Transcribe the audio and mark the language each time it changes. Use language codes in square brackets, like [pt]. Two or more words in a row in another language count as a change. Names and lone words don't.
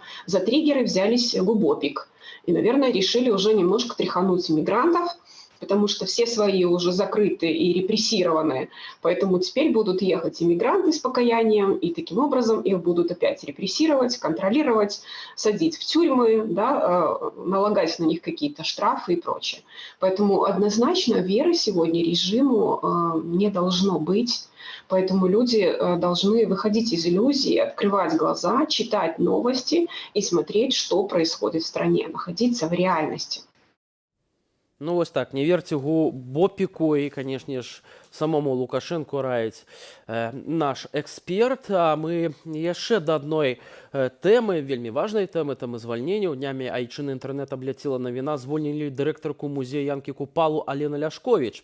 [ru] За триггеры взялись Губопик. И, наверное, решили уже немножко тряхануть иммигрантов потому что все свои уже закрыты и репрессированы, поэтому теперь будут ехать иммигранты с покаянием, и таким образом их будут опять репрессировать, контролировать, садить в тюрьмы, да, налагать на них какие-то штрафы и прочее. Поэтому однозначно веры сегодня режиму не должно быть. Поэтому люди должны выходить из иллюзии, открывать глаза, читать новости и смотреть, что происходит в стране, находиться в реальности. [be] Ну вось так, не верьте Бопіку і, канешне ж, самому Лукашенку раіць наш эксперт. А мы яшчэ да адной тэмы, вельмі важнай тэмы, тэмы звальнення. Днямі айчыны інтэрнэт абляцела навіна, звольнілі дырэктарку музея Янкі Купалу Алену Ляшковіч.